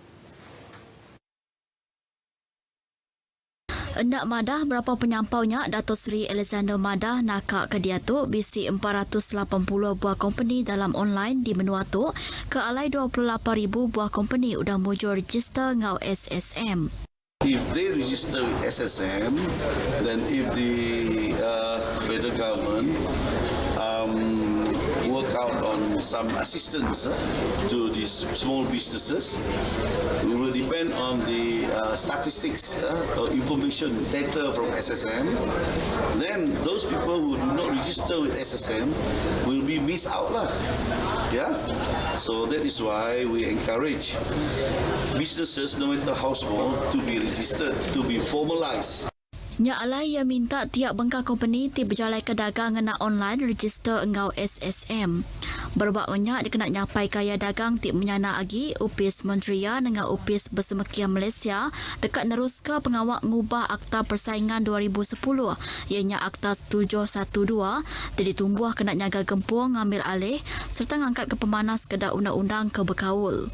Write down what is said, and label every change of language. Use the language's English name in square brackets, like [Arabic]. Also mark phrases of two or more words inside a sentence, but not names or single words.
[Iban] Hendak madah berapa penyampaunya Datuk Seri Alexander Madah nakak ke dia tu bisi 480 buah company dalam online di menua tu ke alai 28,000 buah company udah mujur register ngau SSM. [English] If they register with SSM, then if the federal government work out on some assistance to these small businesses, we will depend on the statistics or information data from SSM. Then those people who do not register with SSM will be missed out lah. Yeah, so that is why we encourage businesses, no matter how small, to be registered, to be formalized. [Iban] Nya alai ia minta tiap bengkak company ti berjalai ke dagang ngena online register engau SSM. Berbaknya dikena nyapai kaya dagang ti menyana agi Upis Mentria dengan Upis Bersemekian Malaysia dekat neruska pengawak ngubah Akta Persaingan 2010 ianya Akta 712 jadi tumbuh kena nyaga gempur ngambil alih serta ngangkat ke pemanas kedak undang-undang ke berkaul.